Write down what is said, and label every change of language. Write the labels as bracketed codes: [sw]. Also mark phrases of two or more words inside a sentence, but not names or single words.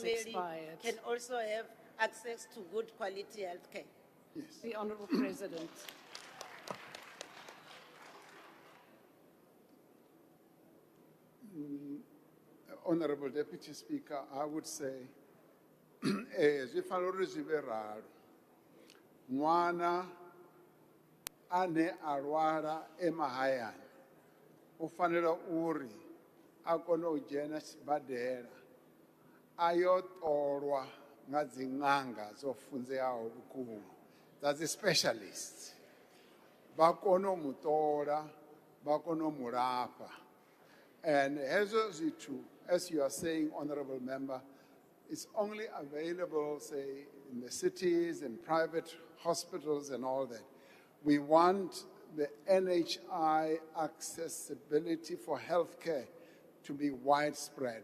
[en] Hamudimeli expired. can also have access to good quality health care. The Honourable President. Honorable Deputy Speaker, I would say, [ve] zwi fanela uri zwi vhe ralo. Ṅwana ane a lwala emahayani u fanela uri a kone u dzhena sibadela a yo ṱolwa nga dzi ṅanga dzo funzeaho vhukuma dza dzi specialist vha kone u mu ṱola vha kone u mu lafha. And hezwo zwithu, [en] as you are saying, Honorable Member, it's only available, say, in the cities and private hospitals and all that. We want the NHI accessibility for healthcare to be widespread.